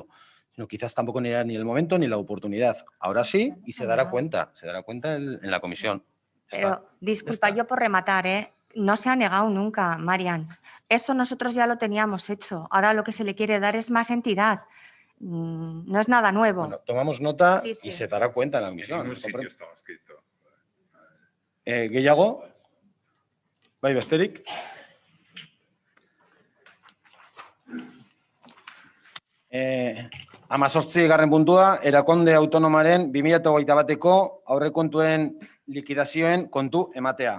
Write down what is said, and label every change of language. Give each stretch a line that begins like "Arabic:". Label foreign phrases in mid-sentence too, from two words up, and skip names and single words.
Spanish: Sino quizás tampoco ni era ni el momento ni la oportunidad. Ahora sí, y se dará cuenta en la comisión. Pero disculpa, yo por rematar, no se ha negado nunca, Marian. Eso nosotros ya lo teníamos hecho. Ahora lo que se le quiere dar es más entidad. No es nada nuevo. Bueno, tomamos nota Sí, sí. y se dará cuenta en la comisión. En ningún sitio estaba escrito.
Basque: Gehiago? Bai, besterik? Amazortzigarren puntua, erakunde autonomaren 2021ko aurrekontuen likidazioen kontu ematea.